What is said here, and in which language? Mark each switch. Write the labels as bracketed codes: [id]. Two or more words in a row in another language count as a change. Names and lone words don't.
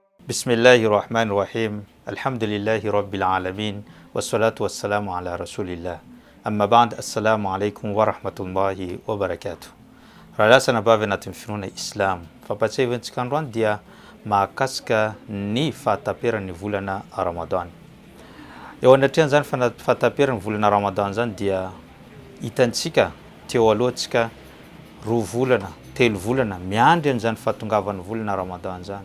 [ar] بسم الله الرحمن الرحيم. الحمد لله رب العالمين. والصلاة والسلام على رسول الله. أما بعد، السلام عليكم ورحمة الله وبركاته. [mg] Ralasana bavy anatin'ny finoana Islam. Fampatsiavantsika androany dia mahakasika ny fahataperan'ny volana Ramadan. Eo anatrehan'izany fahataperan'ny volana Ramadan zany dia hitantsika teo alohantsika 2 volana, 3 volana miandry an'izany fahatongavan'ny volana Ramadan zany.